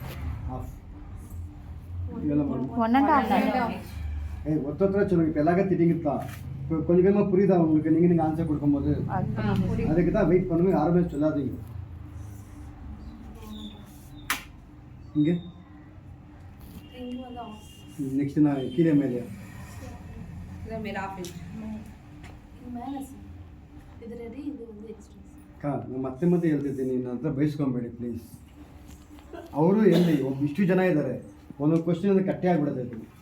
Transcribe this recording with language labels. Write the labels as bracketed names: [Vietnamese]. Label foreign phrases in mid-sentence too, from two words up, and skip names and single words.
[Tamil] எவ்வளோ? 1.5 ஒருத்தர சொல்லுங்க. இப்போ எல்லாருக்கும் திட்டிங்கிட்டா இப்போ கொஞ்சம் கொஞ்சமாக புரியுதா உங்களுக்கு? நீங்கள் ஆன்சர் கொடுக்கும்போது அதுக்கு தான் வெயிட் பண்ணுங்க. யாருமே சொல்லாதீங்க. [Kannada] இங்கே ನೆಕ್ಸ್ಟ್ ನಾ ಕೀಳೆ ಮೇಲೆ ಮತ್ತೆ ಮತ್ತೆ ಹೇಳ್ತಿದ್ದೀನಿ, ನನ್ನ ಹತ್ರ ಬಯಸ್ಕೊಬೇಡಿ ಪ್ಲೀಸ್. ಅವರು ಎಲ್ಲಿ ಇಷ್ಟು ಜನ ಇದ್ದಾರೆ, ಒಂದೊಂದು ಕ್ವಶನ್ ಅಂದರೆ ಕಟ್ಟೆ ಆಗ್ಬಿಡುತ್ತೆ.